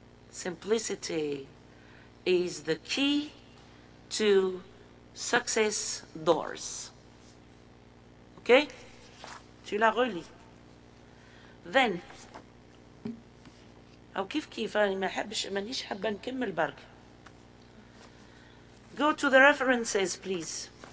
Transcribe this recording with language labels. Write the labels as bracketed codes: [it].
[en] Simplicity is the key to success doors. [fr] Okay? Tu la relis. [en] Then [ar] أو كيف أنا ما حبش مانيش حابة نكمل برك. [en] Go to the references, please.